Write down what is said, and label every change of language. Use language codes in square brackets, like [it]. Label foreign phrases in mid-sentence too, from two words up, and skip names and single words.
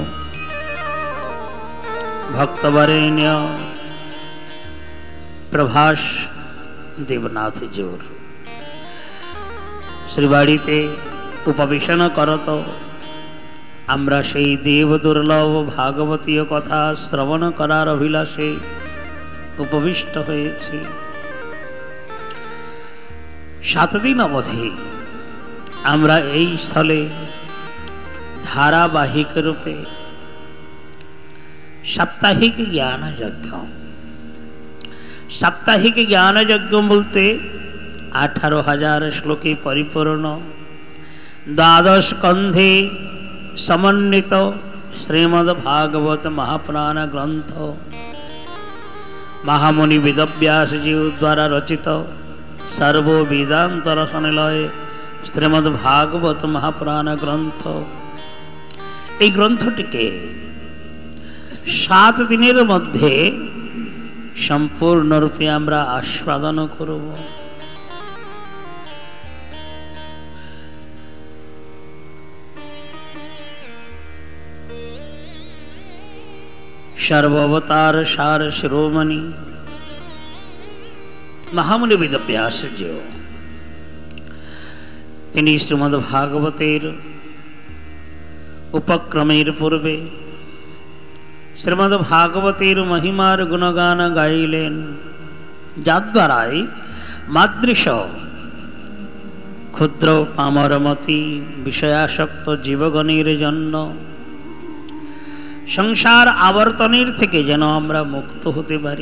[bn] ভক্তবরেণ্য প্রভাস দেবনাথ জোর শ্রীবাড়িতে উপবেশন করত আমরা সেই দেব দুর্লভ ভাগবতীয় কথা শ্রবণ করার অভিলাষে উপবিষ্ট हয়েছি। 7 দিন অবধি আমরা এই স্থলে ধারাবাহিক রূপে সাপ্তাহিক জ্ঞান যজ্ঞ বলতে 18,000 শ্লোকে পরিপূর্ণ 12 স্কন্ধে সমন্বিত শ্রীমদ্ভাগবত মহাপুরাণ গ্রন্থ মহামুনি বেদব্যাস জী দ্বারা রচিত সর্বো বেদান্ত রসনিলয় শ্রীমদ্ভাগবত মহাপুরাণ গ্রন্থ এই গ্রন্থটিকে 7 দিনের মধ্যে সম্পূর্ণরূপে আমরা আস্বাদন করব। সর্বাবতার সার শিরোমণি মহামুনি বেদব্যাস জী তিনি শ্রীমদ্ভাগবতের উপক্রমের পূর্বে শ্রীমদ্ ভাগবতের মহিমার গুণগান গাইলেন, যার দ্বারাই মাদৃশ ক্ষুদ্র পামরমতি বিষয়াসক্ত জীবগণের জন্য সংসার আবর্তনের থেকে যেন আমরা মুক্ত হতে পারি।